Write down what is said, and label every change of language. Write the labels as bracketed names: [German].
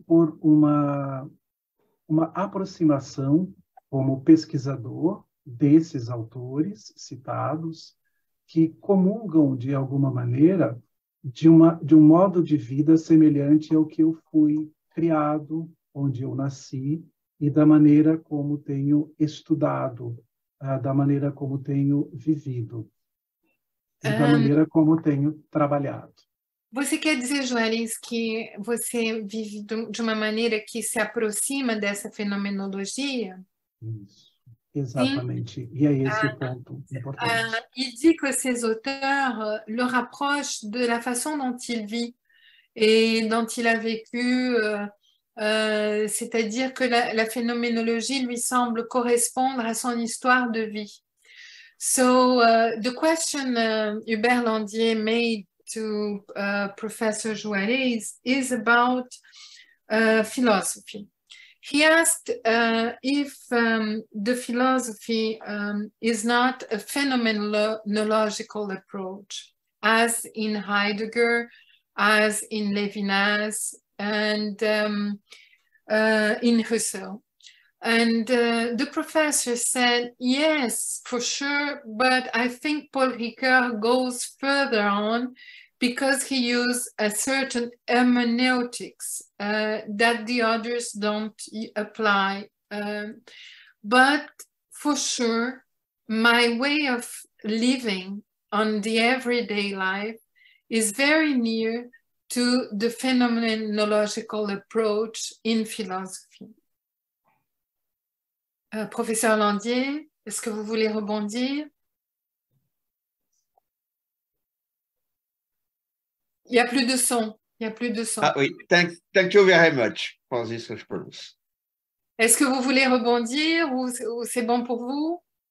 [Portuguese] por uma aproximação como pesquisador desses autores citados, que comungam, de alguma maneira, de um modo de vida semelhante ao que eu fui criado, onde eu nasci, e da maneira como tenho estudado, da maneira como tenho vivido, e da maneira como tenho trabalhado. Você quer dizer, Juarez, que você vive de uma maneira que se aproxima dessa fenomenologia? Isso, exatamente. Sim. E é esse ponto importante. [French] Il dit que ces auteurs le rapprochent de la façon dont il vit et dont il a vécu, c'est-à-dire que la phénoménologie lui semble correspondre à son histoire de vie. [English] So, the question Hubert Landier made to Professor Juarez is about philosophy. He asked if the philosophy is not a phenomenological approach, as in Heidegger, as in Levinas, and in Husserl. And the professor said, yes, for sure, but I think Paul Ricoeur goes further on because he used a certain hermeneutics that the others don't apply. But for sure, my way of living on the everyday life is very near to the phenomenological approach in philosophy. [French] Professeur Landier, est-ce que vous voulez rebondir? Il n'y a plus de son. Il n'y a plus de son. Ah oui, [English] thank you very much for this response. [French] Est-ce que vous voulez rebondir ou c'est bon pour vous?